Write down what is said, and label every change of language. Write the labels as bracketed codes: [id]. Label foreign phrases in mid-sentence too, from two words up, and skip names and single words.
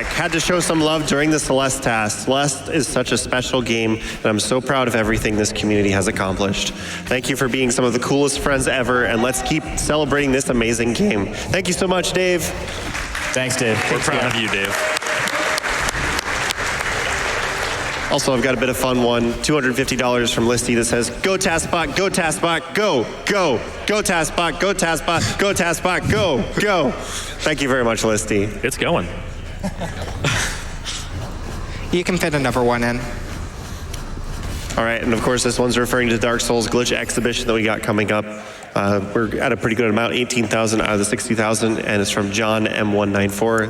[en] Had to show some love during the Celeste task. Celeste is such a special game, and I'm so proud of everything this community has accomplished. Thank you for being some of the coolest friends ever, and let's keep celebrating this amazing game. Thank you so much, Dave. Thanks, Dave. We're proud of you, Dave. Also, I've got a bit of fun one. $250 from Listy that says, go TASBot, go TASBot, go, go. Go TASBot, go TASBot, go TASBot, go, go. Thank you very much, Listy. It's going. You can fit another one in. All right, and of course, this one's referring to Dark Souls Glitch Exhibition that we got coming up. We're at a pretty good amount, 18,000 out of the 60,000, and it's from John M194.